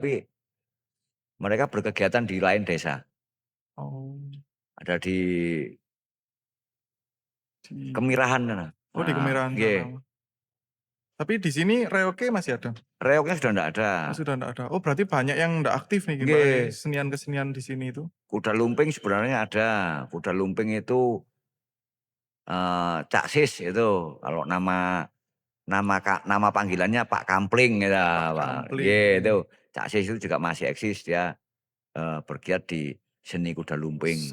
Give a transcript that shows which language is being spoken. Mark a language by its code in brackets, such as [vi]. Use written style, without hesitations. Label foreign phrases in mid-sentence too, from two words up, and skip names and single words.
[id] tapi mereka berkegiatan di lain desa. Oh, Ada di di Kemirahan sana. oh, di Nah, Kemirahan sana. nggih. Tapi di sini reognya masih ada? Reognya sudah ndak ada. Oh, sudah ndak ada. Oh, berarti banyak yang ndak aktif nih, Mbak, Nggih, kesenian-kesenian di sini itu? kuda lumping sebenarnya ada. Kuda lumping itu, Cak Sis itu, kalau nama panggilannya Pak Kampling gitu, Pak Pak, Kampling, nggih itu. oh, Cak Sis itu juga masih eksis, dia, bergiat di seni kuda lumping.